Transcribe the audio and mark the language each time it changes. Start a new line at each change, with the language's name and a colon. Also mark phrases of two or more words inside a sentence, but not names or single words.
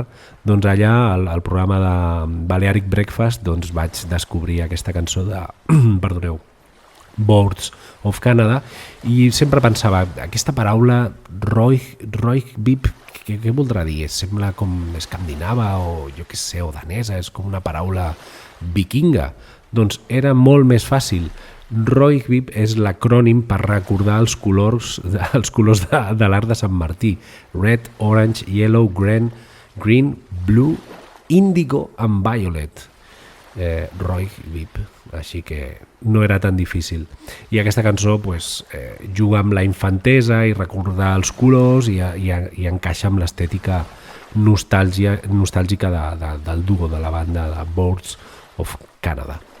Catalan: Doncs allà, al programa de Balearic Breakfast, doncs vaig descobrir aquesta cançó de Boats of Canada i sempre pensava, aquesta paraula Roygby, què voldrà dir? Sembla com escandinava o jo què sé, o danesa, és com una paraula vikinga. Doncs era molt més fàcil. Roygby és l'acrònim per recordar els colors de l'art de Sant Martí.
English: Red, orange, yellow, green, blue, indigo and violet.
Catalan: Roygby. Així que no era tan difícil. I aquesta cançó juga amb la infantesa i recordar els colors i encaixa amb l'estètica nostàlgica del duo de la banda de Boats of Canada.